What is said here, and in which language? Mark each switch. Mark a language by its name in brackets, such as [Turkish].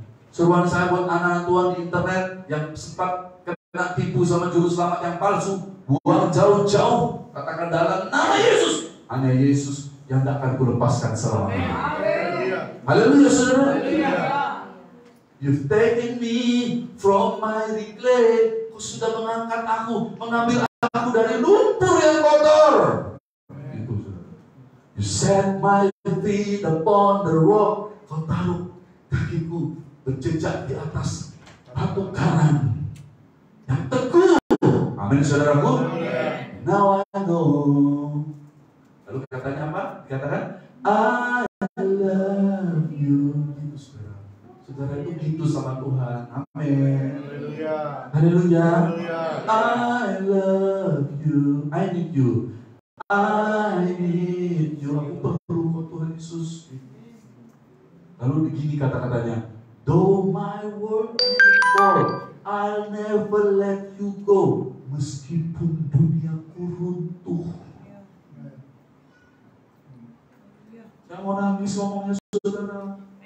[Indonesian] Seruan saya buat anak Tuhan di internet yang sempat kena tipu sama juru selamat yang palsu, buang jauh-jauh, katakan dalam nama Yesus, hanya Yesus yang tidak akan kulepaskan selamanya. Haleluya, saudara. [English] You've taken me from miry clay. [Indonesian] Kau sudah mengangkat aku, mengambil aku dari lumpur yang kotor. Itu, saudara. [English] You set my feet upon the rock. [Indonesian] Kau taruh kakiku berjejak di atas batu karang yang teguh. Amin, saudaraku. [English] Now I know. [Indonesian] Lalu katanya apa? Dikatakan [English] I love you. [Indonesian] Gitu, saudara. Saudara itu gitu sama Tuhan. [English] Amin. Haleluya. I love you. I need you. I need you. [Indonesian] Aku perlu kau Tuhan Yesus. Lalu begini kata-katanya. [English] Though my world may fall, I'll never let you go. [Indonesian] Meskipun duniaku runtuh. Saya mau nangis ngomongnya, saudara.